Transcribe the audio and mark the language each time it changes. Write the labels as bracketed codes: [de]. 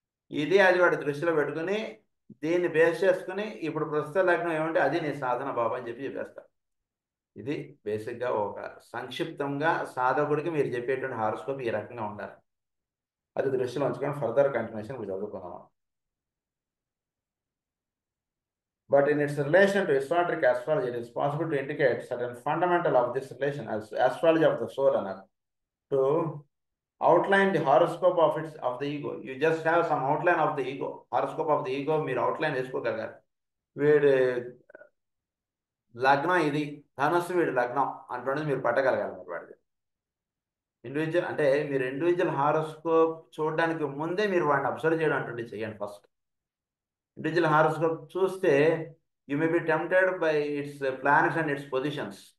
[te] ఇది అది వాడి దృష్టిలో పెట్టుకుని దీన్ని బేస్ చేసుకుని ఇప్పుడు ప్రస్తుత లగ్నం ఏమంటే అది నీ సాధన బాబు అని చెప్పేస్తారు. ఇది బేసిక్గా ఒక సంక్షిప్తంగా సాధకుడికి మీరు చెప్పేటువంటి హారోస్కోప్ ఈ రకంగా ఉండాలి. అది దృష్టిలో ఉంచుకొని ఫర్దర్ కంటిన్యూషన్ మీరు చదువుకున్నాం. [en] But in its relation to esoteric astrology, it is possible to indicate certain fundamental of this relation as astrology of the soul and to outline the horoscope of the ego. You just have some outline of the ego. Horoscope of the ego [te] మీరు outline వేసుకోగలగాలి. వీడి లగ్నం ఇది, ధనుస్సు వీడి లగ్నం అంటున్నది మీరు పట్టగలగాలి. మరి వాడిది ఇండివిజువల్ అంటే మీరు ఇండివిజువల్ హారోస్కోప్ చూడడానికి ముందే మీరు వాడిని అబ్జర్వ్ చేయడం అంటుండే చేయండి. [en] First individual horoscope చూస్తే you may be tempted by its planets and its positions.